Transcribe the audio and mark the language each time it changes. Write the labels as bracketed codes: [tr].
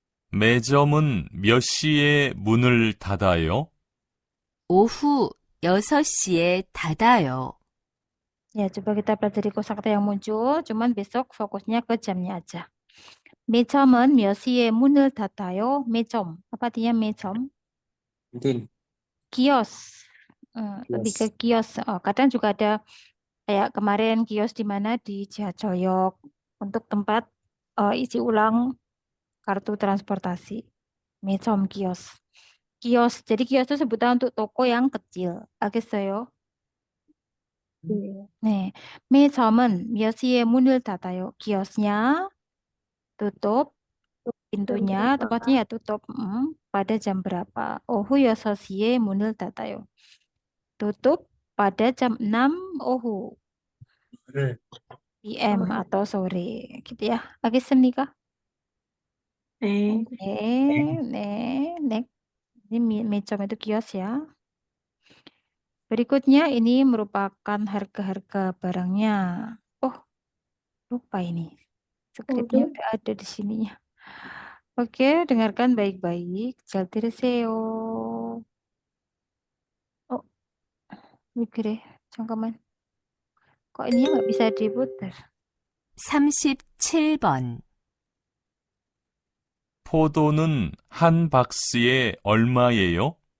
[ko] 매점은 몇 시에 문을 닫아요? 오후 6시에 닫아요. [id] Ya, coba kita pelajari kosakata yang muncul. Cuman besok fokusnya ke jamnya aja. [ko] 매점은 몇 시에 문을 닫아요? 매점. [id] Apa artinya 매점? Kios. Lebih ke kios. Oh, kadang juga ada kayak kemarin kios di mana di Cihacoyok untuk tempat isi ulang kartu transportasi. 매점 kios. Kios. Jadi kios itu sebutan untuk toko yang kecil. [ko] 알겠어요? 네. 매점은 몇 시에 문을 닫아요? [id] kiosnya tutup pintunya, tempatnya ya tutup pada jam berapa? [ko] 오후 6시에 문을 닫아요. [id] Tutup pada jam 6 ohu PM atau sore gitu ya. [ko] 알겠습니까? 네. 네. [id] Ini 매점 itu kios ya. Berikutnya ini merupakan harga-harga barangnya. Oh, lupa ini. Skripnya udah ada di sininya. Oke, dengarkan baik-baik. [ko] 잘 들으세요. 그래, 잠깐만. [id] Kok ini nggak bisa diputar? [ko] 37번. 포도는 한 박스에 얼마예요?